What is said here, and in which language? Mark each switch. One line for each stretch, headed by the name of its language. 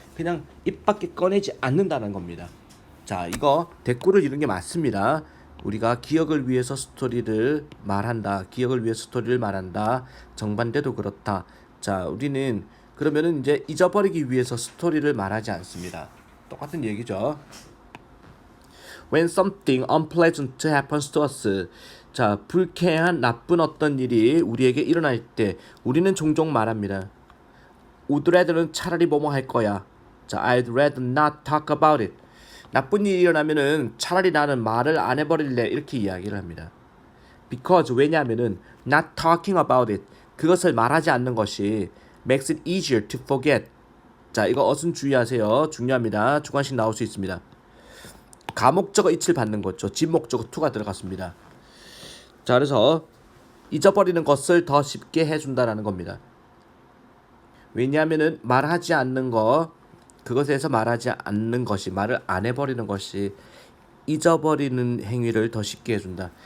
Korean: 그냥 입 밖에 꺼내지 않는다는 겁니다. 자, 이거 대꾸를 이룬 게 맞습니다. 우리가 기억을 위해서 스토리를 말한다. 기억을 위해서 스토리를 말한다. 정반대도 그렇다. 자, 우리는 그러면은 이제 잊어버리기 위해서 스토리를 말하지 않습니다. 똑같은 얘기죠.
English: When something unpleasant happens to us.
Korean: 자, 불쾌한 나쁜 어떤 일이 우리에게 일어날 때 우리는 종종 말합니다. Would rather 는 차라리 뭐뭐 할 거야.
English: 자, I'd rather not talk about it.
Korean: 나쁜 일이 일어나면은 차라리 나는 말을 안 해버릴래 이렇게 이야기를 합니다.
English: Because
Korean: 왜냐하면은
English: not talking about it
Korean: 그것을 말하지 않는 것이
English: makes it easier to forget.
Korean: 자, 이거 어순 주의하세요. 중요합니다. 주관식 나올 수 있습니다. 가목적어 it을 받는 거죠. 진목적어 to가 들어갔습니다. 자, 그래서 잊어버리는 것을 더 쉽게 해준다라는 겁니다. 왜냐하면은 말하지 않는 거 그것에서 말하지 않는 것이 말을 안 해버리는 것이 잊어버리는 행위를 더 쉽게 해준다.